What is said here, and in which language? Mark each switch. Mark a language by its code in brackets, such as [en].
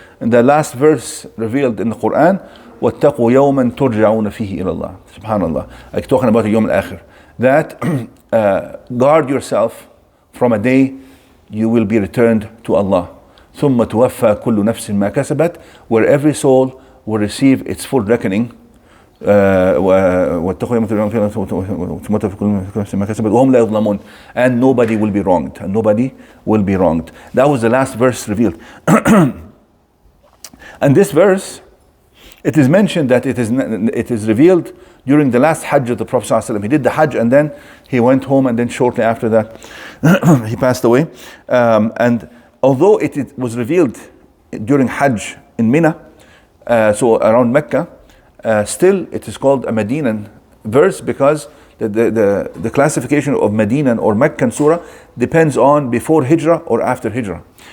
[en] And the last verse revealed in the Quran, [ar] وَاتَّقُوا يَوْمًا تُرْجَعُونَ فِيهِ إِلَى اللَّهِ. [en] Subhanallah. Like talking about the Yawm al-Akhir. That guard yourself from a day you will be returned to Allah. [ar] ثُمَّ تُوَفَّى كُلُّ نَفْسٍ مَا كَسَبَتْ, [en] where every soul will receive its full reckoning [ar] واتقوا يوما ترجعون فيه ثم توفى كل نفس ما كسبت وهم لا يظلمون, [en] and nobody will be wronged, and nobody will be wronged. That was the last verse revealed. And this verse, it is mentioned that it is revealed during the last Hajj of the Prophet ﷺ. He did the Hajj and then he went home, and then shortly after that he passed away. And although it was revealed during Hajj in Mina, so around Mecca, still it is called a Medinan verse, because the classification of Medinan or Meccan surah depends on before Hijrah or after Hijrah.